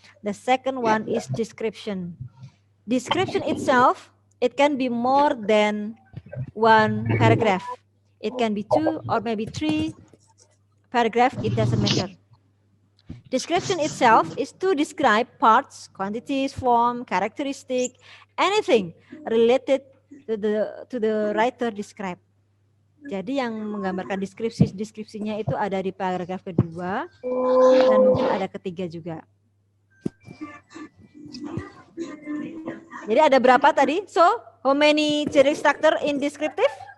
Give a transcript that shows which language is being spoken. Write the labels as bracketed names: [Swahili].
[English] The second one is description. Description itself, it can be more than one paragraph. It can be 2 or maybe 3 paragraphs. It doesn't matter. Description itself is to describe parts, quantities, form, characteristic, anything related to the writer describe. [Indonesian] Jadi yang menggambarkan deskripsinya itu ada di paragraf kedua dan mungkin ada ketiga juga. Jadi ada berapa tadi? [English] So, how many generic structure in descriptive?